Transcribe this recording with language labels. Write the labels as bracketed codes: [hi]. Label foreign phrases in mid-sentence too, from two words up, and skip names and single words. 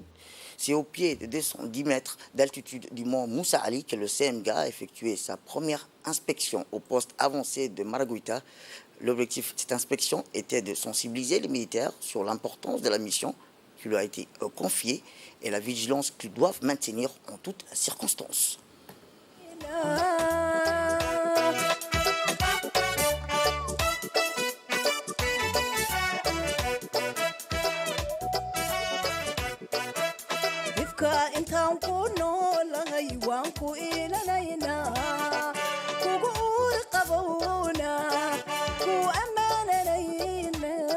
[fr] C'est au pied de 210 mètres d'altitude du mont Moussa Ali que le CMGA a effectué sa première inspection au poste avancé de Maragoïta. L'objectif de cette inspection était de sensibiliser les militaires sur l'importance de la mission qui leur a été confiée et la vigilance qu'ils doivent maintenir en toutes circonstances. [so] intaan ku noolahay waan ku ilanaynaa kugu uur qabowna ku ammaananayna